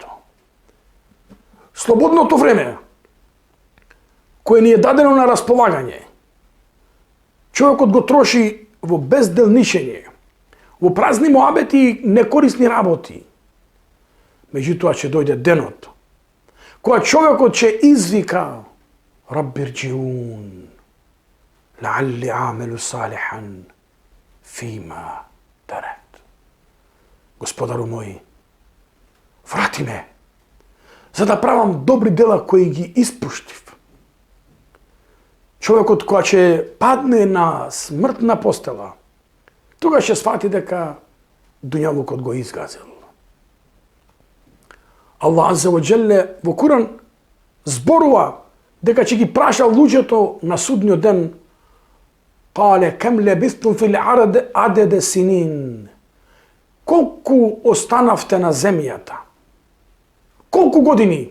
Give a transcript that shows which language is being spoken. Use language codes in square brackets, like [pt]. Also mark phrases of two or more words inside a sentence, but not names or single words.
[mk] Слободното време, кое ни е дадено на располагање, човекот го троши во безделничење, во празни моабети и некорисни работи. Меѓутоа ќе дојде денот, кога човекот ќе извика: [ar] رب ارجعون، لعلي أعمل صالحا فيما تركت. [mk] Господару мој, врати ме, за да правам добри дела кои ги испуштив. Човекот која ќе падне на смртна постела, тога ќе свати дека дуњалукот го изгазил. Аллах [ar] عز وجل [mk] во Куран зборува дека ќе ги праша луѓето на судниот ден. [ar] قال كم لبثتم في الأرض عدد سنين. [mk] Колку останавте на земјата? Колку години?